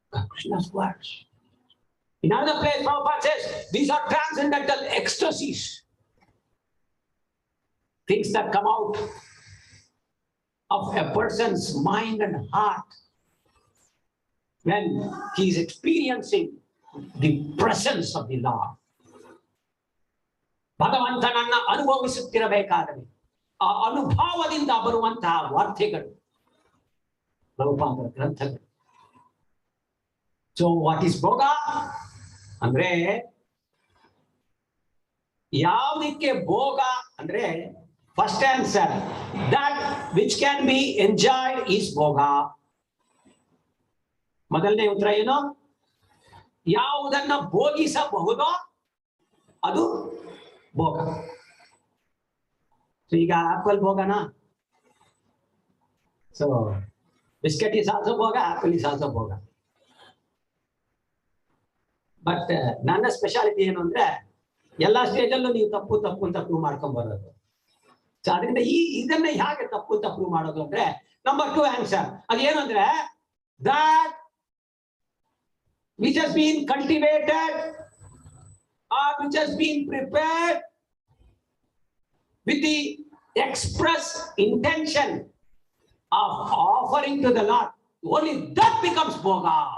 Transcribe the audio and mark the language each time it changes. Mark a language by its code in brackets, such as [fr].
[en] Krishna's words. In another place, Prabhupada says, these are transcendental ecstasies. Things that come out of a person's mind and heart when he is experiencing the presence of the Lord. [kn] ಭಗವಂತನನ್ನ ಅನುಭವಿಸುತ್ತಿರಬೇಕಾದರೆ ಆ ಅನುಭವದಿಂದ ಬರುವಂತಹ ವಾರ್ತೆಗಳು ಪ್ರಭುಪಾದರ ಗ್ರಂಥಗಳು. [en] so what is ಭೋಗ [kn] ಅಂದ್ರೆ ಯಾವುದಕ್ಕೆ ಭೋಗ ಅಂದ್ರೆ [en] First answer that which can be enjoyed is ಭೋಗ. [kn] ಮೊದಲನೇ ಉತ್ತರ ಏನು? ಯಾವುದನ್ನ ಭೋಗಿಸಬಹುದೋ ಅದು ಭೋಗ. ಸೊ ಈಗ apple ಭೋಗನಾ? [en] So biscuit is also ಭೋಗ, apple is also ಭೋಗ. [kn] ಬಟ್ ನನ್ನ ಸ್ಪೆಷಾಲಿಟಿ ಏನು ಅಂದ್ರೆ ಎಲ್ಲಾ ಸ್ಟೇಜಲ್ಲೂ ನೀವು ತಪ್ಪು ತಪ್ಪು ಅಂತ ಪ್ರೂವ್ ಮಾಡ್ಕೊಂಡ್ ಬರೋದು. ಸೊ ಅದರಿಂದ ಇದನ್ನ ಹೇಗೆ ತಪ್ಪು ಅಂತ ಪ್ರೂವ್ ಮಾಡೋದು ಅಂದ್ರೆ ನಂಬರ್ 2 ಆನ್ಸರ್ ಅದೇನು ಅಂದ್ರೆ [en] that which has been cultivated or which has been prepared with the express intention of offering to the Lord, only that becomes bhoga.